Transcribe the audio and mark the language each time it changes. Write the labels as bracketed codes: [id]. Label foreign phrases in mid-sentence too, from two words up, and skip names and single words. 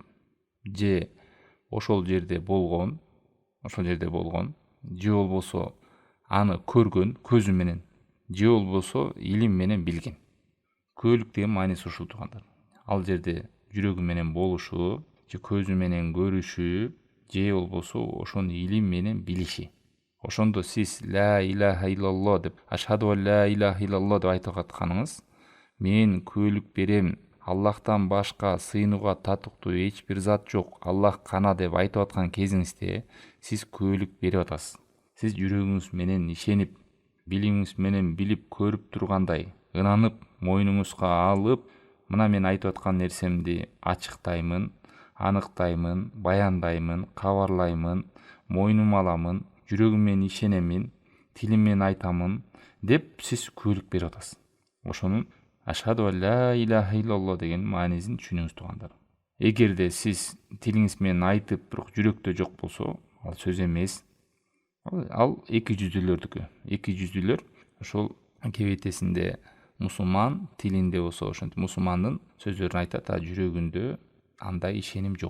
[ky] Же ошол жерде болгон, же болбосо аны көргөн көзү менен, же болбосо илим менен билген. Күбөлүк деген мааниси ушул туугандар. Ал жерде жүрөгү менен болушу, же көзү менен көрүшү, же болбосо ошону илим менен билиши. Ошондо сиз [ar] لا إله إلا الله [ky] деп, [ar] أشهد لا إله إلا الله [ky] деп айтып атканыңыз, мен күбөлүк берем, Аллахтан башка сыйынууга татыктуу эч бир зат жок, Аллах гана деп айтып аткан кезиңизде сиз күбөлүк берип атасыз. Сиз жүрөгүңүз менен ишенип, билимиңиз менен билип көрүп тургандай, ынанып, мойнуңузга алып, мына мен айтып аткан нерсемди ачыктаймын, аныктаймын, баяндаймын, кабарлаймын, мойнума аламын, жүрөгүм менен ишенемин, тилим менен айтамын деп сиз күбөлүк берип атасыз. Ошонун [ar] أشهد لا إله إلا الله [ky] деген маанисин түшүнүңүз туугандар. Эгерде сиз тилиңиз менен айтып, бирок жүрөктө жок болсо, ал сөз эмес. Ал эки жүздүүлөрдүкү. Эки жүздүүлөр ошол кебетесинде мусулман, тилинде болсо ошентип мусулмандын сөздөрүн айтат, а жүрөгүндө андай ишеним жок.